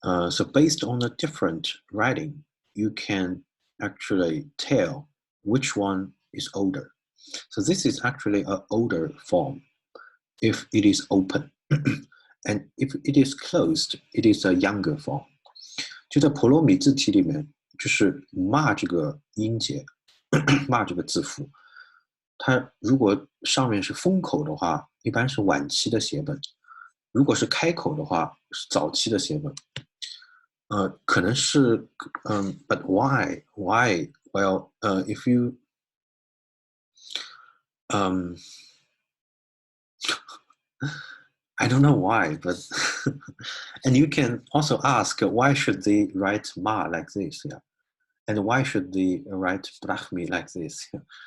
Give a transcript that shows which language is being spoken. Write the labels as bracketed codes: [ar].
[en] So based on a different writing, you can actually tell which one is older. So this is actually an older form if it is open. And if it is closed, it is a younger form. [zh] 就在婆罗米字体里面，就是骂这个音节，骂这个字符，它如果上面是封口的话，一般是晚期的写本；如果是开口的话，是早期的写本。可能是 [en] but why? Well, if you I don't know why, but and you can also ask why should they write ma like this, yeah, and why should they write brahmi like this? Yeah?